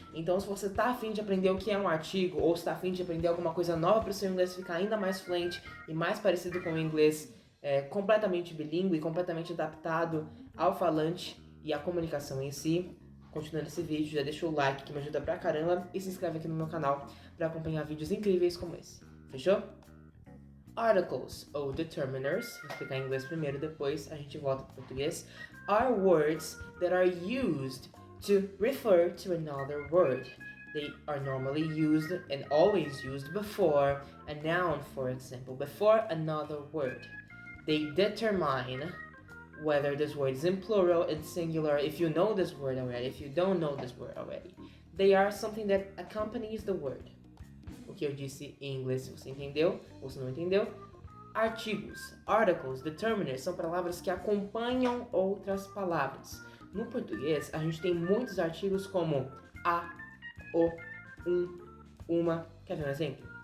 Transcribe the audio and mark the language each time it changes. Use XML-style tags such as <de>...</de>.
<pt>Então se você está afim de aprender o que é um artigo, ou está afim de aprender alguma coisa nova para o seu inglês ficar ainda mais fluente e mais parecido com o inglês completamente bilíngue e completamente adaptado ao falante e à comunicação em si, continuando esse vídeo, já deixa o like que me ajuda pra caramba e se inscreve aqui no meu canal para acompanhar vídeos incríveis como esse. Fechou? Articles, ou determiners, vou explicar em inglês primeiro, depois a gente volta para português,</pt> <en>are words that are used to refer to another word. They are normally used and always used before a noun, for example, before another word. They determine whether this word is in plural, in singular, if you know this word already, if you don't know this word already. They are something that accompanies the word.</en> <pt>O que eu disse em inglês, se você entendeu, ou se não entendeu. Artigos, articles, determiners são palavras que acompanham outras palavras. No português, a gente tem muitos artigos como a, o, uma. Quer ver um exemplo?</pt>